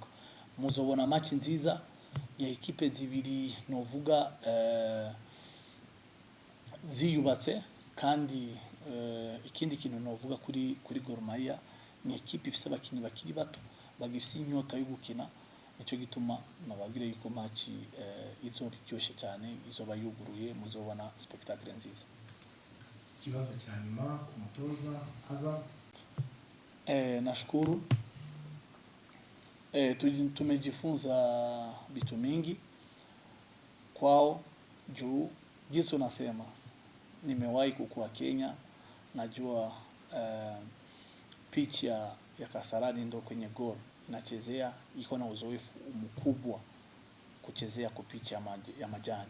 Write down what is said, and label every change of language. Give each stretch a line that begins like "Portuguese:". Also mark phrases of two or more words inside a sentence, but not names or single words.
Rundi: Muzobona match nziza ya ekipe zibiri novuga ziyubatse, kandi ikindi kintu novuga kuri Gor Mahia ni ekipe ifise abakinyi bakiri bato bagifise inyota yo gukina. Nico gituma nababwire yuko match izoba iryoshe cyane, izoba yuguruye, muzobona spectacle nziza.
Swahili: Kibazo cha nyuma kumutoza Azam. Nashukuru Tumejifunza vitu mingi kwao juu jinsi unasema, nimewahi kukua Kenya, najua pitch ya Kasarani ndo kwenye goal nachezea, iko na uzoefu mkubwa kuchezea kwa pitch ya majani.